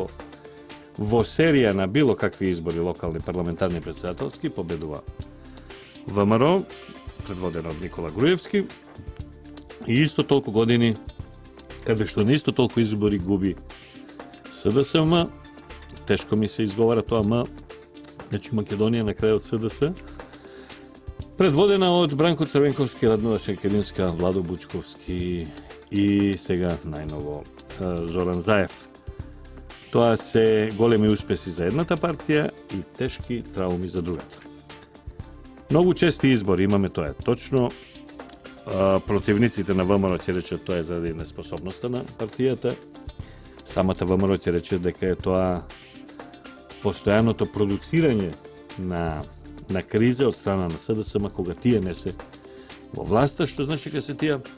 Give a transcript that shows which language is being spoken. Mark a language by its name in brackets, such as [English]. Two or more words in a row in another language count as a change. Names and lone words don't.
[Macedonian] vo serija na bilo kakvi izbori, lokalni, parlamentarni, predsjedateljski, pobeduva VMRO, predvodeno od Nikola Grujevski, i isto toliko godini, kada što na isto toliko izbori gubi SDSM, teško mi se izgovara to M, znači Makedonija na kraju od SDS, predvodena od Branko Crvenkovski, Radmila Šenkelinska, Vlado Bučkovski i сега najnovo Zoran Zaev. Тоа се големи успеси за едната партија и тешки трауми за другата. Многу чести избори имаме, тоа е точно. Противниците на ВМРО ќе речат тоа е заради неспособноста на партијата. Самата ВМРО ќе рече дека е тоа постојаното продуцирање на криза од страна на СДСМ кога тие не се во власта, што значи дека се тие